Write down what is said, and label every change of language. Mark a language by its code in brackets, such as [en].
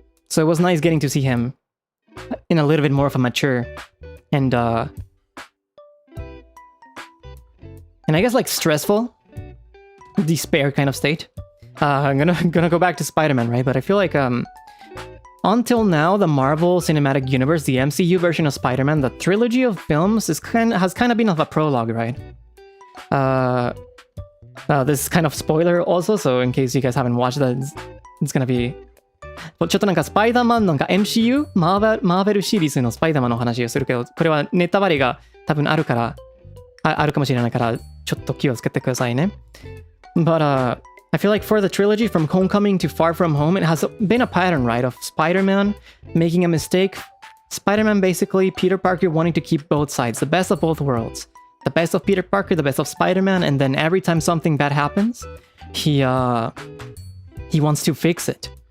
[en] So it was nice getting to see him in a little bit more of a mature and I guess like stressful, despair kind of state. I'm gonna go back to Spider-Man, right? But I feel like until now, the Marvel Cinematic Universe, the MCU version of Spider-Man, the trilogy of films has kind of been of a prologue, right? This is kind of spoiler also, so in case you guys haven't watched that, it's gonna be... [ja] ちょっとなんかスパイダーマンのMCU マーベルシリーズのスパイダーマンの話をするけど、これはネタバレが多分あるかもしれないから、ちょっと気をつけてくださいね。 [en] But I feel like for the trilogy from Homecoming to Far From Home, it has been a pattern, right, of Spider-Man making a mistake. Spider-Man basically, Peter Parker wanting to keep both sides, the best of both worlds. The best of Peter Parker, the best of Spider-Man, and then every time something bad happens, he wants to fix it.